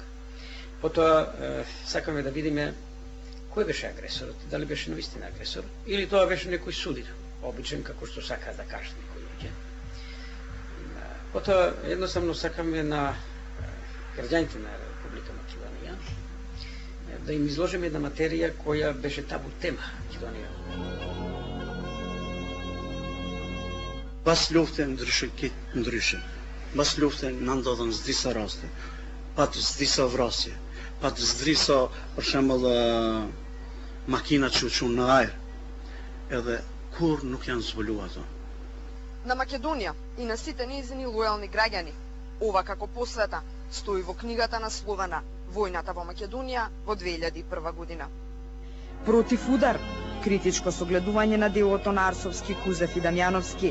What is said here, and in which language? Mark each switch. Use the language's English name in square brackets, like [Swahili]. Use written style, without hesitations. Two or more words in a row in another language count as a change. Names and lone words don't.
[Macedonian] Потоа сакаме да видиме кој беше агресорот, дали беше навистина агресор, или тоа беше некој судир, обичен како што сака да кажат некои луѓе. Потоа едноставно сакаме на граѓаните на Република Македонија да им изложиме една материја која беше табу тема Македонија. [Albanian] Pas luftën ndryshe. Pas luftën na ndodhen disa raste, pat disa vrasje, pat disa, për shembull, makina që uçun në ajër, edhe kur nuk janë zbuluar ato. [Macedonian] На Македонија и на сите нејзини лојални граѓани, ова како посвета стои во книгата насловена Војната во Македонија во 2001 година. Против удар, критичко согледување на делото на Арсовски, Кузев и Дамјановски.